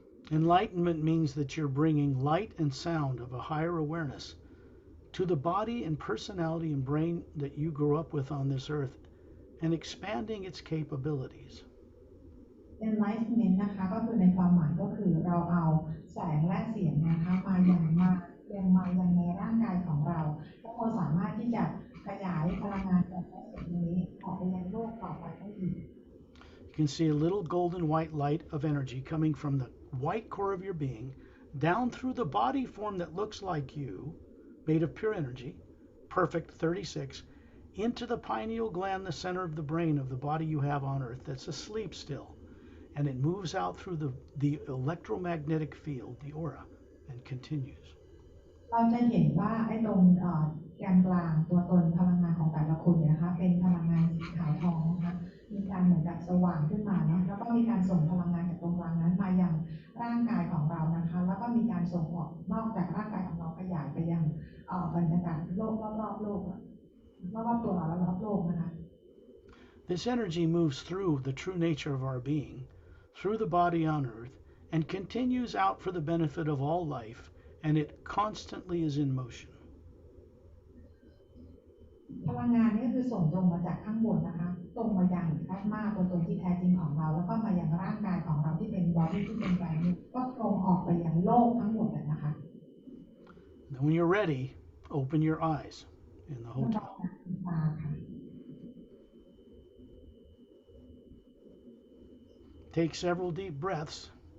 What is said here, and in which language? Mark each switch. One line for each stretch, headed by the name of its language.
English: Enlightenment means that you're bringing light and sound of a higher awareness to the body and personality and brain that you grew up with on this earth and expanding its capabilities.
Thai: Enlightenment นะคะก็คือในความหมายก็คือเราเอาแสงและเสียงนะคะมายังในร่างกายของเราแล้วเราสามารถที่จะขยายพลังงานจากแสงนี้ออกไปยังโลกต่อไปได้อีก
English: You can see a little golden white light of energy coming from the white core of your being down through the body form that looks like you, made of pure energy, perfect 36, into the pineal gland, the center of the brain of the body you have on Earth that's asleep still. And it moves out through the electromagnetic field, the aura, and continues.
Thai: เราจะเห็นว่าไอ้ตรงแกนกลางตัวตนพลังงานของแต่ละคนเนี่ยนะคะเป็นพลังงานสีขาวทองนะคะมีการเหมือนกับสว่างขึ้นมาเนาะแล้วก็มีการส่งพลังงานจากตรงกลางนั้นมายังร่างกายของเรานะคะแล้วก็มีการส่งออกนอกจากร่างกายของเราขยายไปยังบรรยากาศโลกรอบๆโลกรอบๆตัวเราและรอบโลกนะคะ
English: This energy moves through the true nature of our being, through the body on Earth, and continues out for the benefit of all life, and it constantly is in motion.
Thai: พลังงานนี้คือส่งตรงมาจากข้างบนนะคะตรงมายังแอตมาตัวตนที่แท้จริงของเราแล้วก็มายังร่างกายของเราที่เป็นบอดี้ที่เป็นแบรนด์ก็ตรงออกไปยังโลกทั้งหมดเลยนะคะ
English: When you're ready, open your eyes in the hotel. Take several deep breaths.